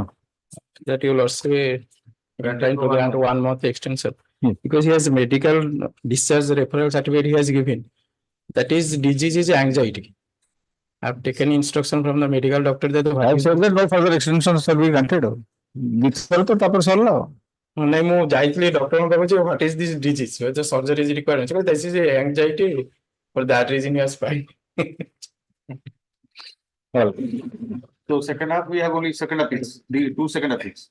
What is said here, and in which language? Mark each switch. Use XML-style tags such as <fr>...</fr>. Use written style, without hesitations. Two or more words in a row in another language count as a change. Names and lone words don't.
<en>That you will also trying to grant 1 month extension. Because he has medical discharge referral certificate he has given. That is disease is anxiety. I have taken instruction from the medical doctor that I have said that no further extensions shall be granted.</en> <or>ନାଇଁ ମୁଁ ଯାଇଥିଲି ଡକ୍ଟରଙ୍କୁ ଦେଖୁଛି</or> <en>what is this disease whether surgery is required so this is anxiety for that reason he has filed. Well, so second half we have only second appeals, the 2 second appeals.</en>